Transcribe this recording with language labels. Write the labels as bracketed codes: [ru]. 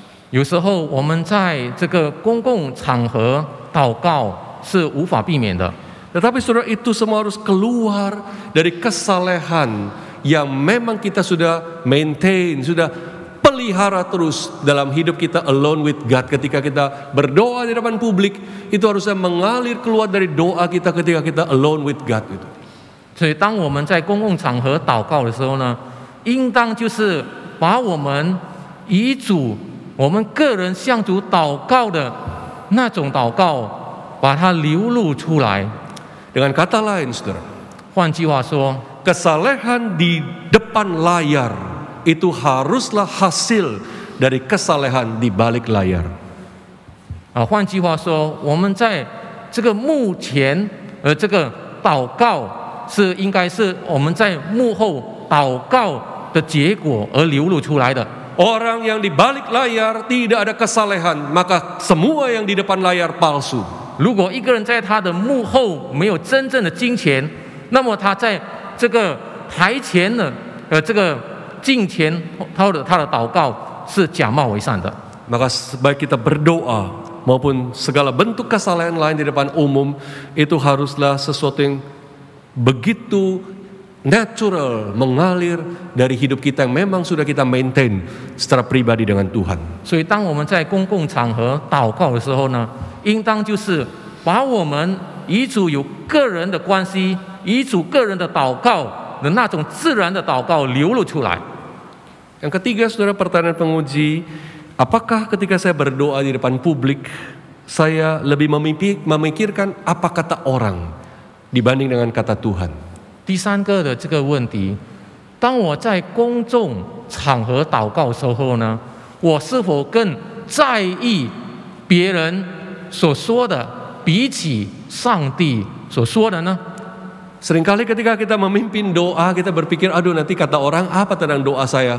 [zh] 有时候我们在这个公共场合祷告是无法避免的。 [id] Tetapi saudara, itu semua harus keluar dari kesalehan yang memang kita sudah maintain, sudah pelihara terus dalam hidup kita [en] alone with God. [id] Ketika kita berdoa di depan publik, itu harusnya mengalir keluar dari doa kita ketika kita [en] alone with God. [zh] 所以当我们在公共场合祷告的时候呢，应当就是把我们遗嘱 我们个人向主祷告的那种祷告，把它流露出来。 [id] Dengan kata lain, saudara, [zh] 换句话说， [id] kesalehan di depan layar itu haruslah hasil dari kesalehan di balik layar. [zh] 换句话说，我们在这个幕前，这个祷告是应该是我们在幕后祷告的结果而流露出来的。 [id] Orang yang di balik layar tidak ada kesalehan, maka semua yang di depan layar palsu. [zh] 如果一个人在他的幕后没有真正的金钱，那么他在这个台前的这个敬虔，他的祷告是假冒伪善的。 [id] Maka baik kita berdoa maupun segala bentuk kesalehan lain di depan umum itu haruslah sesuatu yang begitu natural mengalir dari hidup kita yang memang sudah kita maintain secara pribadi dengan Tuhan. [zh] 所以当我们在公共场合祷告的时候呢，应当就是把我们与主有个人的关系，与主个人的祷告的那种自然的祷告流露出来。 [id] Yang ketiga, saudara, pertanyaan penguji, apakah ketika saya berdoa di depan publik saya lebih memikirkan apa kata orang dibanding dengan kata Tuhan? [zh] 第三个的这个问题，当我在公众场合祷告的时候呢，我是否更在意别人所说的，比起上帝所说的呢？ [id] Seringkali ketika kita memimpin doa, kita berpikir, aduh nanti kata orang apa tentang doa saya.